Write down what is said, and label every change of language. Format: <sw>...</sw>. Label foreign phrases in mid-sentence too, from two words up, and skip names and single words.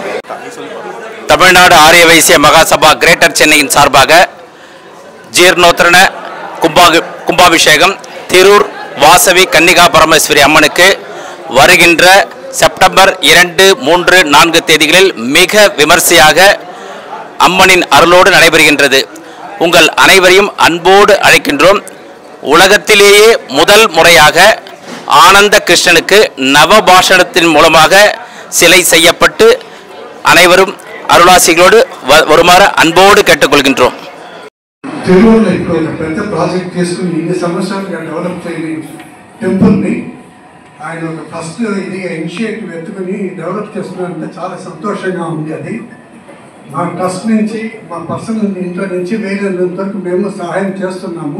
<ta>தமிழ்நாடு ஆரிய வைசிய மகாசபா கிரேட்டர் சென்னையின் சார்பாக ஜீர்ணோத்தரண கும்பாபிஷேகம் திரூர் வாசவி கன்னிகா பரமேஸ்வரி அம்மனுக்கு வருகின்ற செப்டம்பர் 2, 3, 4 தேதிகளில் மிக விமர்சையாக அம்மனின் அருளோடு நடைபெறுகின்றது. உங்கள் அனைவரையும் அன்போடு அழைக்கின்றோம். உலகத்திலேயே முதல் முறையாக ஆனந்த கிருஷ்ணனுக்கு நவபாஷணத்தின் மூலமாக சிலை செய்யப்பட்டு அனைவரும் அருளாசிகளோடு வருமாறு அன்போடு கேட்டுக்கொள்கின்றோம்.</ta> <te>తిరుమలలో ఇప్పుడు ఒక పెద్ద ప్రాజెక్ట్ చేసుకుని ఇన్ని సంవత్సరాలుగా డెవలప్ చేయని టెంపుల్ని ఆయన ఒక ఫస్ట్ ఇదిగా ఇనిషియేటివ్ ఎత్తుకుని డెవలప్ చేస్తున్నారంటే చాలా సంతోషంగా ఉంది. అది మా ట్రస్ట్ నుంచి మా పర్సనల్ ఇంట్లో నుంచి వేరేంత వరకు మేము సహాయం చేస్తున్నాము.</te>